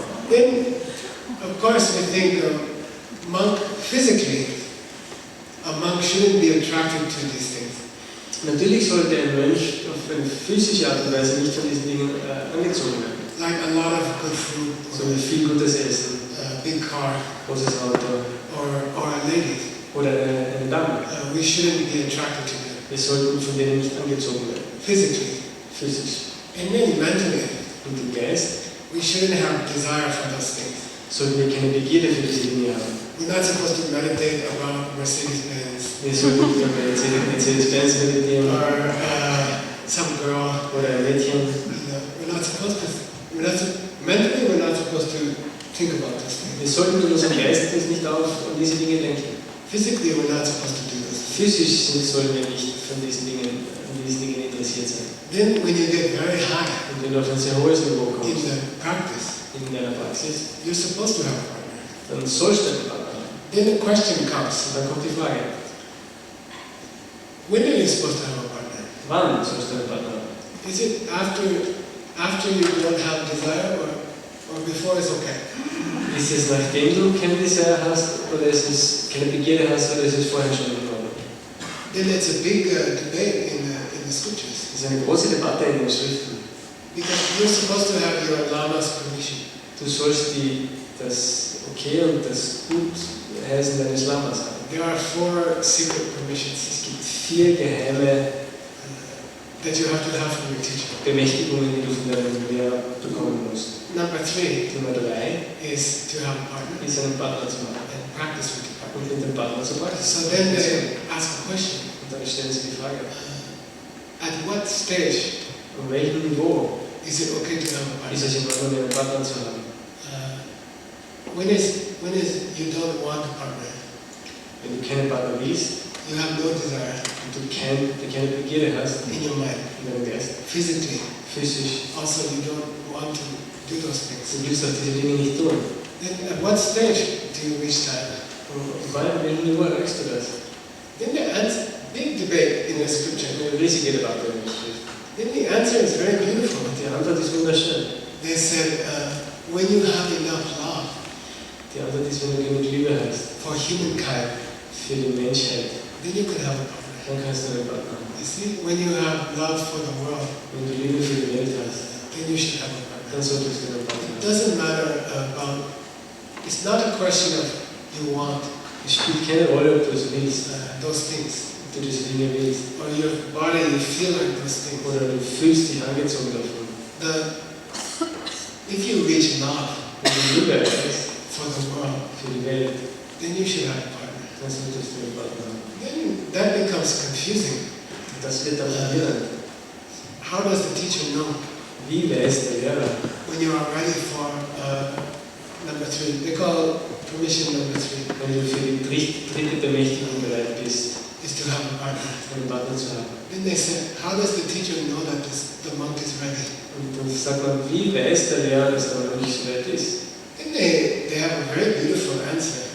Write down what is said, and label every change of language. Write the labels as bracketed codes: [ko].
[en] Then, of course, we think monk physically, a monk shouldn't be attracted to these things. [de] Natürlich sollte ein Mönch auf eine physische Art und Weise nicht von diesen Dingen angezogen werden. [en] Like a lot of good food, [de] So viel gutes Essen, [en] big car [de] großes Auto [en] or a lady. [de] oder eine Dame. [en] We shouldn't be attracted to them. [de] Wir sollten von denen nicht angezogen werden. [en] Physically. [de] Physisch. [en] And then mentally, [de] Und im Geist [en] we shouldn't have desire for those things. [de] sollten wir keine Begierde für diese Dinge haben. [en] We're not supposed to meditate about Mercedes-Benz [de] Wir sollten nicht über Mercedes-Benz meditieren [en] or some girl. [de] oder ein Mädchen. [en] We're not supposed to. Mentally, we're not supposed to think about those things. [de] Wir sollten in unserem Geist uns nicht an diese Dinge denken. [en] Physically, we're not supposed to do this. [de] Physisch sollen wir nicht an diesen Dingen interessiert sein. [en] Then, when you get very high [de] Und wenn du auf ein sehr hohes Niveau [en] in [de] kommst, [en] the practice, [de] in deiner Praxis, [en] you're supposed to have a partner. [de] dann sollst du einen Partner haben. [en] Then the question comes: [de] Und dann kommt die Frage, [en] when are you supposed to have a partner? [de] wann sollst du einen Partner haben? [en] Is it after you don't have desire, or before it's okay? [de] Ist es nachdem du keine Desire hast, oder ist es keine Begierde hast, oder ist es vorher schon in Ordnung? [en] Then it's a big debate in the scriptures. [de] Das ist eine große Debatte in den Schriften. [en] Because you're supposed to have your lama's permission. [de] Du sollst das Okay und das Gutheißen deines Lamas haben. [en] There are 4 secret permissions [de] Es gibt 4 geheime [en] that you have to have from your teacher. [de] Bemächtigungen, die du von deinem Lehrer bekommen musst. [en] Number 3 [de] Nummer 3 [en] is to have a partner [de] ist, einen Partner zu haben [en] and practice with the partner. [de] und mit dem Partner zu [en] So [de] praktizieren. [en] then they ask a question: [de] Und dann stellen sie die Frage, [en] at what stage [de] an welchem Niveau [en] is it okay to have a [de] ist [en] partner? [de] es in Ordnung, einen Partner zu haben? [en] When is you don't want a partner? [de] Wenn du keinen Partner willst [en] You have no desire [de] und du keine Begierde hast [en] in your mind. [de] in deinem Geist, [en] Physically, [de] physisch, [en] also you don't want to do those things. [de] du willst auch diese Dinge nicht tun. [en] Then at what stage do you reach that? [de] Und wann, welchem Niveau erreichst du das? [en] Then the answer, big debate in the scripture. [de] Eine riesige Debatte in der Schrift. [en] Then the answer is very beautiful. [de] Und die Antwort ist wunderschön. [en] They said, when you have enough love [de] Die Antwort ist, wenn du genug Liebe hast [en] for humankind, [de] für die Menschheit, [en] then you can have a partner. [de] dann kannst du einen Partner haben. [en] You see, when you have love for the world, [de] Wenn du Liebe für die Welt hast, [en] then you should have a partner. [de] dann solltest du einen Partner [en] It [de] haben. [en] doesn't matter about, it's not a question of you want [de] Es spielt keine Rolle, ob du es willst, [en] those things, [de] ob du diese Dinge willst, [en] or your body, you feel like those things. [de] oder du fühlst dich angezogen davon. [en] If you reach love [de] Wenn du Liebe erreichst [en] for the world, [de] für die Welt, [en] then you should have a partner. [de] dann solltest du einen Partner haben. [en] Then that becomes confusing. [de] Und das wird dann verwirrend. [en] How does the teacher know [de] Wie weiß der Lehrer, [en] when you are ready for number 3? They call permission number 3 [de] wenn du für die dritte Bemächtigung bereit bist, [en] is to have a partner. [de] einen Partner zu haben? [en] Then they said, how does the teacher know that the monk is ready? [de] Und dann sagt man, wie weiß der Lehrer, dass er noch nicht so weit ist? [en] Then they have a very beautiful answer.